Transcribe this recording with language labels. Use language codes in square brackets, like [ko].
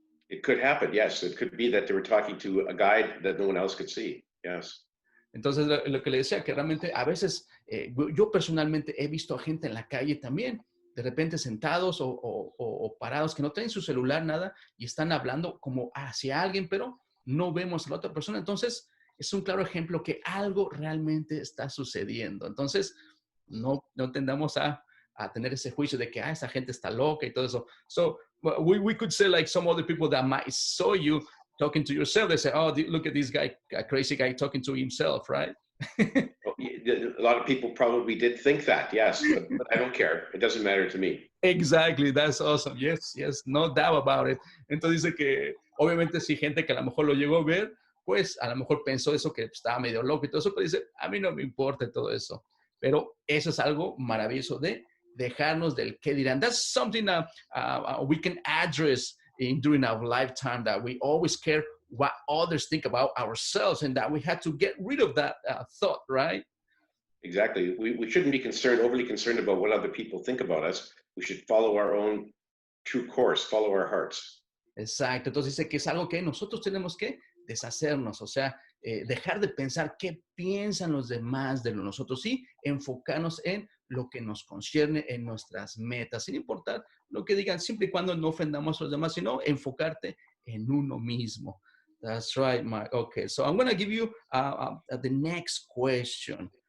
[en] It could happen, yes. It could be that they were talking to a guide that no one else could see, yes. [es] Entonces, lo que le decía, que realmente a veces, yo personalmente he visto a gente en la calle también, de repente sentados o parados, que no tienen su celular, nada, y están hablando como hacia alguien, pero no vemos a la otra persona. Entonces, es un claro ejemplo que algo realmente está sucediendo. Entonces, no tendamos a tener ese juicio de que esa gente está loca y todo eso. [en] So we could say like some other people that might saw you talking to yourself, they say, oh, look at this guy, a crazy guy talking to himself, right? A lot of people probably did think that, yes, but I don't care. It doesn't matter to me. Exactly, that's awesome. Yes, no doubt about it. [es] Entonces dice que obviamente si gente que a lo mejor lo llegó a ver, pues a lo mejor pensó eso, que estaba medio loco y todo eso, pero dice, a mí no me importa todo eso. Pero eso es algo maravilloso de dejarnos del qué dirán. [en] That's something that we can address during our lifetime, that we always care what others think about ourselves and that we had to get rid of that thought, right? Exactly. We shouldn't be overly concerned about what other people think about us. We should follow our own true course, follow our hearts. [es] Exacto. Entonces dice que es algo que nosotros tenemos que deshacernos, o sea, dejar de pensar qué piensan los demás de nosotros y enfocarnos en lo que nos concierne, en nuestras metas, sin importar lo que digan, siempre y cuando no ofendamos a los demás, sino enfocarte en uno mismo. [en] That's right, Mark. Okay, so I'm going to give you the next question.